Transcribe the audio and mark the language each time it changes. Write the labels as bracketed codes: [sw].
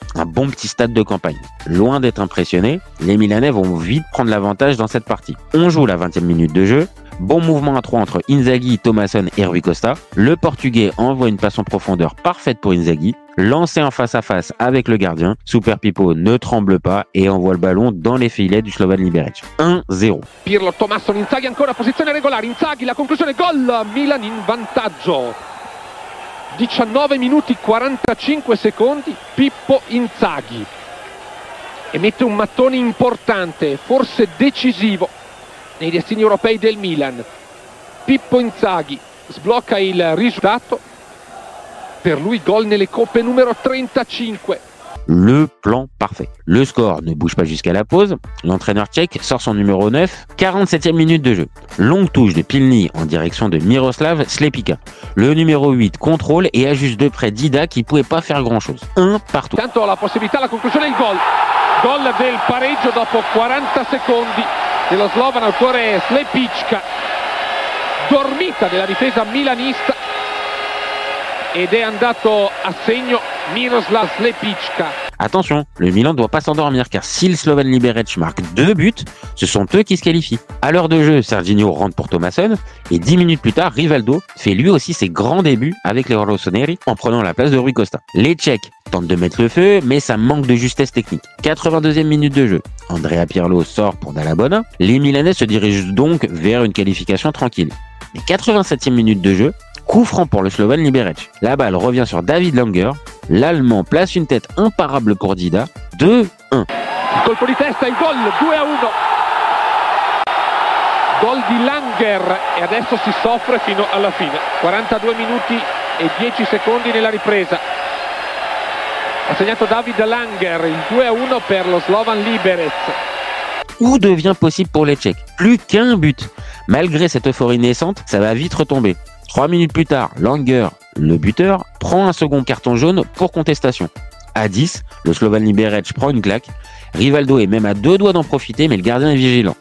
[fr] Un bon petit stade de campagne. Loin d'être impressionné, les Milanais vont vite prendre l'avantage dans cette partie. On joue la 20e minute de jeu. Bon mouvement à 3 entre Inzaghi, Thomasson et Rui Costa. Le Portugais envoie une passe en profondeur parfaite pour Inzaghi. Lancé en face à face avec le gardien, Super Pippo ne tremble pas et envoie le ballon dans les filets du Slovan Liberec. 1-0. [it] Pirlo, Thomasson, Inzaghi ancora, posizione regolare, Inzaghi, la conclusione, gol, Milan in vantaggio. 19 minuti 45 secondi, Pippo Inzaghi. E mette un mattone importante, forse decisivo, nei destini europei del Milan. Pippo Inzaghi sblocca il risultato. Per lui, gol nelle coppe numéro 35. [fr] Le plan parfait. Le score ne bouge pas jusqu'à la pause. L'entraîneur tchèque sort son numéro 9, 47e minute de jeu. Longue touche de Pilny en direction de Miroslav Slepika. Le numéro 8 contrôle et ajuste de près Dida qui pouvait pas faire grand chose. Un partout. [it] Tanto la possibilità, la conclusione, il gol. Gol del pareggio dopo 40 secondi dello slovan autore Slepicka. Dormita della difesa milanista ed è andato a segno Miroslav Slepicka. [fr] Attention, le Milan ne doit pas s'endormir car si le Slovan Liberec marque 2 buts, ce sont eux qui se qualifient. À l'heure de jeu, Serginho rentre pour Thomasson et 10 minutes plus tard, Rivaldo fait lui aussi ses grands débuts avec les Rossoneri en prenant la place de Rui Costa. Les Tchèques tentent de mettre le feu, mais ça manque de justesse technique. 82e minute de jeu. Andrea Pirlo sort pour Dall'Abona. Les Milanais se dirigent donc vers une qualification tranquille. Mais 87e minute de jeu, coup franc pour le Slovan Liberec. La balle revient sur David Langer. L'Allemand place une tête imparable pour Dida. 2-1. [it] Colpo di testa, il gol, 2-1. Gol di Langer e adesso si soffre fino alla fine. 42 minuti e 10 secondi nella ripresa. Ha segnato David Langer, il 2-1 per lo Slovan Liberec. [fr] Où devient possible pour les Tchèques? Plus qu'un but. Malgré cette euphorie naissante, ça va vite retomber. 3 minutes plus tard, Langer, le buteur, prend un second carton jaune pour contestation. À 10, le Slovan Liberec prend une claque. Rivaldo est même à 2 doigts d'en profiter, mais le gardien est vigilant.